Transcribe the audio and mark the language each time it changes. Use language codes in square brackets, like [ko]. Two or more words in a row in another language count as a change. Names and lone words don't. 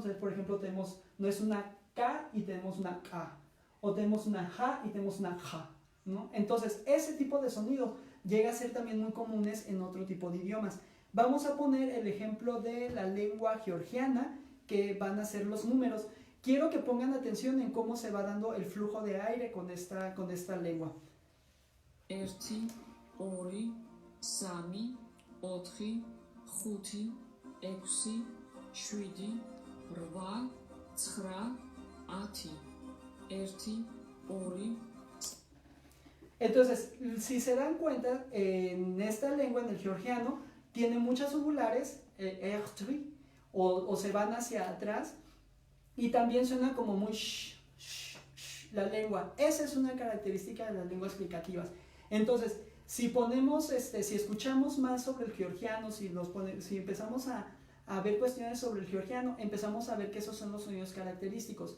[es] Entonces, por ejemplo, no es una K y tenemos una K, o tenemos una J y tenemos una J, ¿no? Entonces, ese tipo de sonidos llega a ser también muy comunes en otro tipo de idiomas. Vamos a poner el ejemplo de la lengua georgiana, que van a ser los números. Quiero que pongan atención en cómo se va dando el flujo de aire con esta lengua. [ka] ერთი, ორი, სამი, ოთხი, ხუთი, ექვსი, შვიდი, რვა, ცხრა, ათი. ერთი, ორი. [es] Entonces, si se dan cuenta, en esta lengua, en el georgiano, tiene muchas ungulares, o se van hacia atrás, y también suena como muy la lengua. Esa es una característica de las lenguas explicativas. Entonces, si si escuchamos más sobre el georgiano, si empezamos a ver cuestiones sobre el georgiano, empezamos a ver que esos son los sonidos característicos.